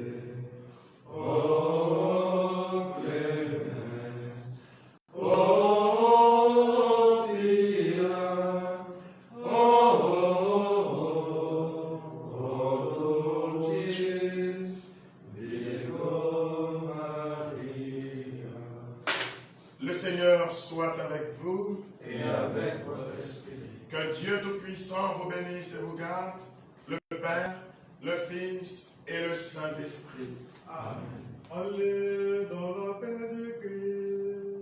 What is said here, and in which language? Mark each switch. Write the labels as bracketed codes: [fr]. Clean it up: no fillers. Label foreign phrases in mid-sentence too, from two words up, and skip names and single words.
[la] O clemens, o pia, o dulcis Virgo Maria. [fr] le Seigneur soit avec vous, Et avec votre esprit. que Dieu Tout-Puissant vous bénisse et vous garde, le Père, le Fils et le Saint-Esprit. Amen. Allez dans la paix du Christ.